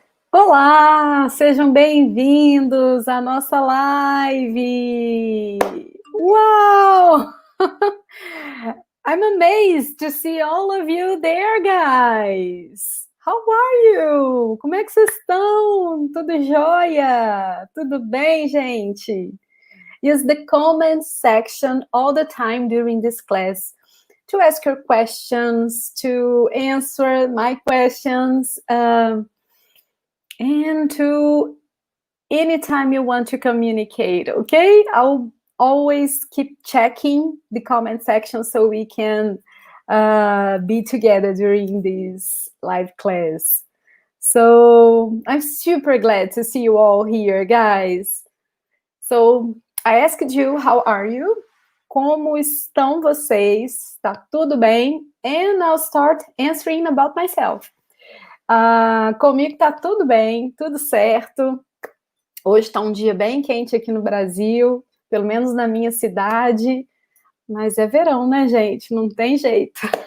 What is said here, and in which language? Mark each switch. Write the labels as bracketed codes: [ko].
[pt] Olá, sejam bem-vindos à nossa live. Uau! [en] I'm amazed to see all of you there, guys. How are you? [pt] Como é que vocês estão? Tudo jóia? Tudo bem, gente? [en] Use the comments section all the time during this class to ask your questions, to answer my questions, and to anytime you want to communicate, okay? I'll always keep checking the comment section so we can be together during this live class. So I'm super glad to see you all here, guys. So I asked you, how are you? [pt] Como estão vocês? Tá tudo bem? [en] And I'll start answering about myself. [pt] Comigo tá tudo bem, tudo certo. Hoje está um dia bem quente aqui no Brasil, pelo menos na minha cidade, mas é verão, né, gente? Não tem jeito.